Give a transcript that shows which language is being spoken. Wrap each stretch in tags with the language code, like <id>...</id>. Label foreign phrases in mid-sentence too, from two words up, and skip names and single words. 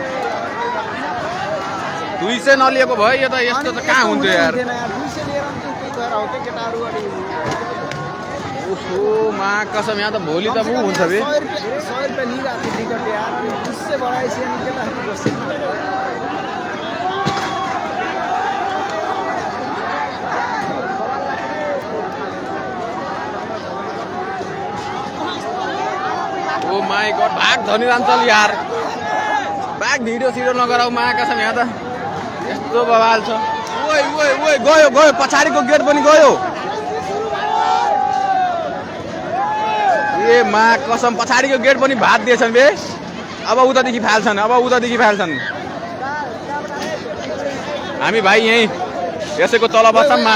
<ne>200 नलिएको भयो यो त यस्तो त कहाँ हुन्थ्यो यार 200 लिएर त्यही भएर हो कि केटाहरू अनि ओहो मा कसम यहाँ त भोलि त मु हुन्छ बे 100 रुपियाँ लिइरहेको थियो टिकट यार अनि 200 बढाएपछि अनि केटाहरू बस्छ</ne> <en>Oh my god</en> <ne>भाग धनीराम चल यार भाग भिडियो सिडियो नगराउ मा कसम यहाँ त यस्तो बवाल छ ओइ ओइ ओइ गयो गयो पछाडिको गेट पनि गयो ए मा कसम पछाडिको गेट पनि भात दिएछन् बे अब उतादेखि फाल्छन् हामी भाइ यही यसैको तल बस्छौँ मा</ne>